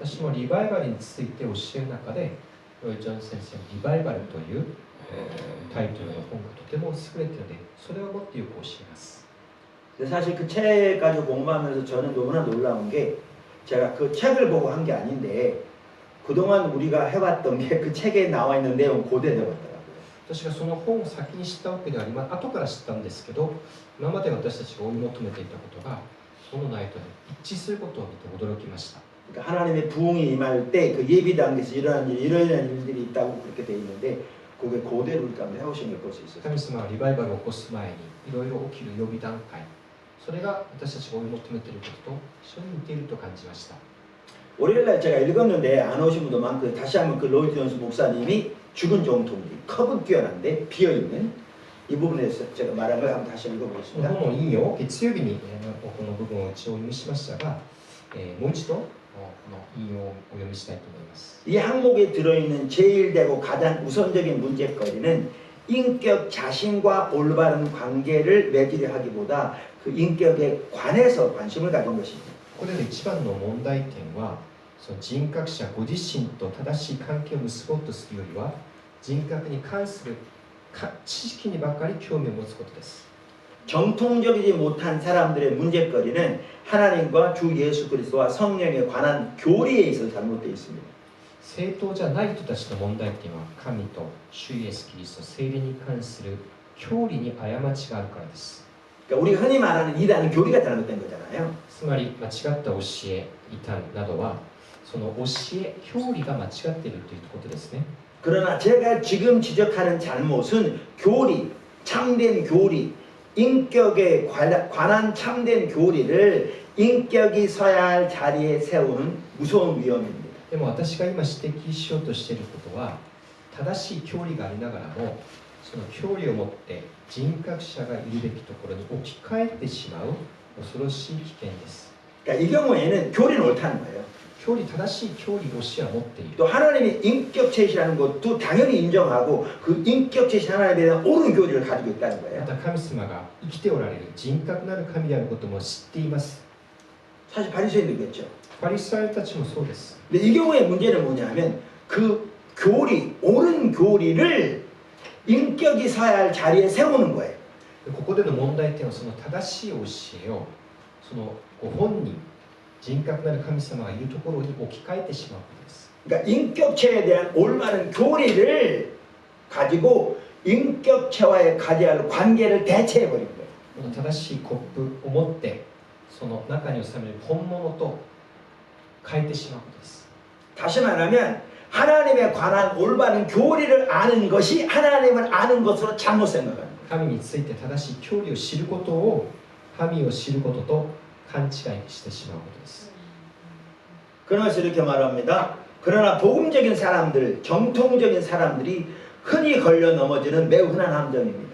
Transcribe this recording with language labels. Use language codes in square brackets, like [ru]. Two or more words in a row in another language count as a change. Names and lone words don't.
[ja] 私もリバイバルについて教える中でロイ・ジョン先生のリバイバルというタイトルの本がとても優れているのでそれを持ってよく教えます。 [ko] 근데 사실 그 책 가지고 공부하면서 저는 너무나 놀라운 게 제가 그 책을 보고 한 게 아닌데 그동안 우리가 해왔던 게 그 책에 나와 있는 내용 그대로 되더라고요. [ja] 私がその本を先に知ったわけではありません。後から知ったんですけど、今まで私たちが追い求めていたことがその内容と一致することを見て驚きました。 [ko] 그러니까 하나님의 부흥이 임할 때 그 예비 단계에서 이러한 일들이 있다고 그렇게 돼 있는데 그게 그대로 우리 가운데 해오신 걸 볼 수 있어요. [ja] 神様はリバイバルを起こす前にいろいろ起きる予備段階、それが私たちが追い求めていることと一緒に似ていると感じました。 [ko] 월요일날 제가 읽었는데 안 오신 분도 많고 다시 한번 그 로이드 존스 목사님이 죽은 정통들이 컵은 뛰어난데 비어있는 이 부분에서 제가 말한 걸 한번 다시 [ja] この [ko] 읽어보겠습니다. [ja] 本の引用を月曜日にこの部分を一応お読みしましたが、もう一度この引用をお読みしたいと思います。 [ko] 이 항목에 들어있는 제일 되고 가장 우선적인 문제거리는 인격 자신과 올바른 관계를 맺으려 하기보다 그 인격에 관해서 관심을 가진 것입니다. [ja] ここでの一番の問題点はその人格者ご自身と正しい関係を結ぼうとするよりは人格に関する知識にばかり興味を持つことです。 [ko] 정통적이지 못한 사람들의 문제거리는 하나님과 주 예수 그리스도와 성령에 관한 교리에 있어서 잘못되어 있습니다. [ja] 正当じゃない人たちの問題点は神と主イエスキリスト聖霊に関する教理に過ちがあるからです。 [ko] 그러니까 우리가 흔히 말하는 이단은 교리가 잘못된 거잖아요. [ja] つまり間違った教え、異端などはその教え、教理が間違っているということですね。 [ko] 그러나 제가 지금 지적하는 잘못은 교리, 참된 교리, 인격에 관한 참된 교리를 인격이 서야 할 자리에 세우는 무서운 위험입니다. [ja] でも私が今指摘しようとしていることは正しい教理がありながらもその教理をもって人格者がいるべきところに置き換えてしまう恐ろしい危険です。 [ko] 그러니까 이 경우에는 교리는 옳다는 거예요. [ja] 教理正しい教理教えは持っている。 [ko] 또 하나님이 인격체시라는 것도 당연히 인정하고 그 인격체시 하나님에 대한 옳은 교리를 가지고 있다는 [ja] ま [ko] 거예요. [ja] た神様が生きておられる人格なる神であることも知っています。 [ko] 사실 바리새인들이겠죠. [ja] パリサイたちもそうです。 [ko] 근데 이 경우의 문제는 뭐냐면 그 교리, 옳은 교리를 인격이 서야 할 자리에 세우는 거예요. [ja] ここでの問題点はその正しい教えをそのご本人人格なる神様がいるところに置き換えてしまうことです。 [ko] 그러니까 인격체에 대한 올바른 교리를 가지고 인격체와의 가져야 할 관계를 대체해 버린 거예요. [ja] この正しいコップを持ってその中に収める本物と変えてしまうことです。 [ko] 다시 말하면 하나님에 관한 올바른 교리를 아는 것이 하나님을 아는 것으로 잘못 생각하는 거예요. [ja] 神について正しい教理を知ることを神を知ることと勘違いしてしまうことです。 [ko] 그러면서 이렇게 말합니다. 그러나 복음적인 사람들, 정통적인 사람들이 흔히 걸려 넘어지는 매우 흔한 함정입니다.